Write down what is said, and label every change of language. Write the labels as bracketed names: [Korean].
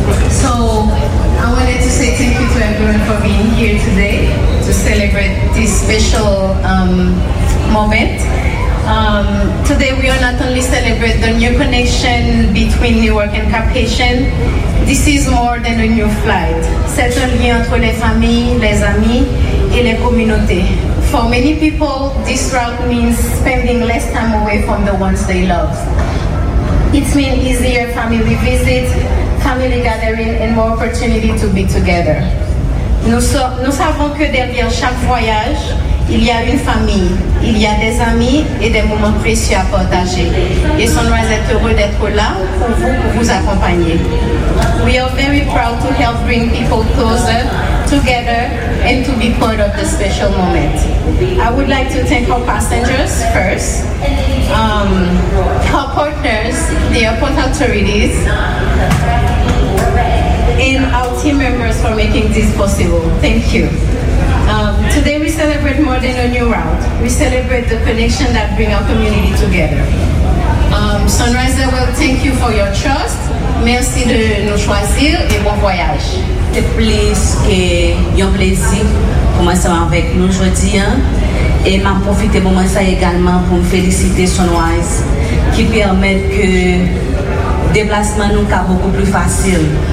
[English] So, I wanted to say thank you to everyone for being here today to celebrate this special moment. Today we are not only celebrating the new connection between Newark and Cap Haitien. This is more than a new flight. [French] C'est un lien entre les familles, les amis et les communautés. [English] For many people, this route means spending less time away from the ones they love. It means easier family visits, family gathering and more opportunity to be together. [French] Nous savons que derrière chaque voyage, il y a une famille, il y a des amis et des moments précieux à partager. Et Sunrise est heureux d'être là pour vous accompagner. [English] We are very proud to help bring people closer, together, and to be part of the special moment. I would like to thank our passengers first, our partners, the airport authorities, and our team members for making this possible. Thank you. Today we celebrate more than a new route. We celebrate the connection that brings our community together. Sunrise, I will thank you for your trust. [French] Merci de nous choisir et bon voyage. C'est plus que un plaisir pour moi d'être avec nous aujourd'hui. Et m'a profité pour moi également pour me féliciter Sunrise qui permet que le déplacement nous soit beaucoup plus facile.